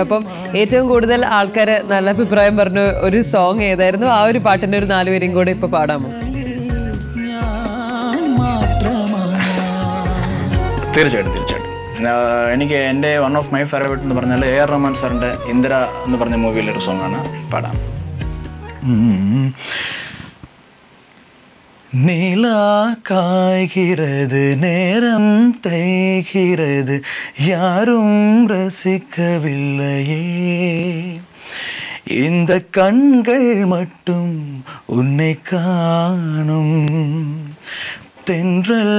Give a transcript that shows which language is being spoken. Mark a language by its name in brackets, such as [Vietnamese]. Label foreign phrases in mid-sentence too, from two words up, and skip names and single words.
[Malayalam] അപ്പം ഏറ്റവും കൂടുതൽ ആൾക്കാർ നല്ല അഭിപ്രായം പറഞ്ഞു ഒരു സോങ് ഏതായിരുന്നു? ആ ഒരു പാട്ടിൻ്റെ ഒരു 4 വരിയും കൂടെ ഇപ്പോൾ പാടാമോ? തീർച്ചയായിട്ടും തീർച്ചയായിട്ടും. എനിക്ക് എൻ്റെ [English] one of my favourite [Malayalam] എന്ന് പറഞ്ഞാൽ AR റഹ്മാൻ സാറിൻ്റെ ഇന്ദിര എന്ന് പറഞ്ഞ മൂവിയിലൊരു സോങ്ങാണ്, പാടാം. [Tamil] நிலா காய்கிறது, நேரம் தேய்கிறது, யாரும் ரசிக்கவில்லையே, இந்த கண்கள் மட்டும் உன்னை காணும், தென்றல்